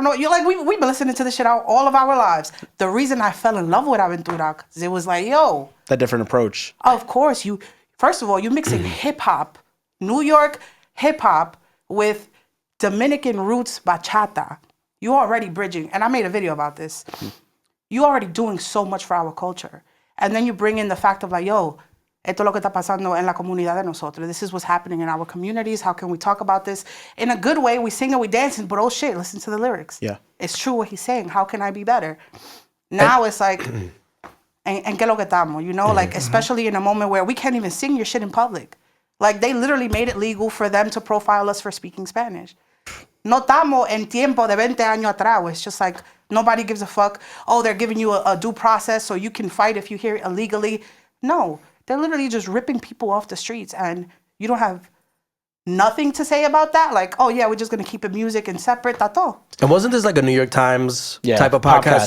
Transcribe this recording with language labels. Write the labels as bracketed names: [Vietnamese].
[English] No, you're like, we've been listening to this shit out all of our lives. The reason I fell in love with Aventura, because it was like, yo. That different approach. Of course, first of all, you're mixing hip hop, New York hip hop with Dominican roots bachata. You're already bridging, and I made a video about this. You're already doing so much for our culture. And then you bring in the fact of like, yo, [Spanish] esto es lo que está pasando en la comunidad de nosotros. [English] This is what's happening in our communities. How can we talk about this? In a good way, we sing and we dance, but oh shit, listen to the lyrics. Yeah. It's true what he's saying. How can I be better? Now it's like, [Spanish] en que lo que estamos, [English] you know? Like, especially in a moment where we can't even sing your shit in public. Like, they literally made it legal for them to profile us for speaking Spanish. [Spanish] No estamos en tiempo de 20 años atrás. [English] It's just like, nobody gives a fuck. Oh, they're giving you a due process so you can fight if you hear it illegally. No. They're literally just ripping people off the streets, and you don't have nothing to say about that. Like, oh yeah, we're just gonna keep it music and separate. That's all. And wasn't this like a New York Times type of podcast?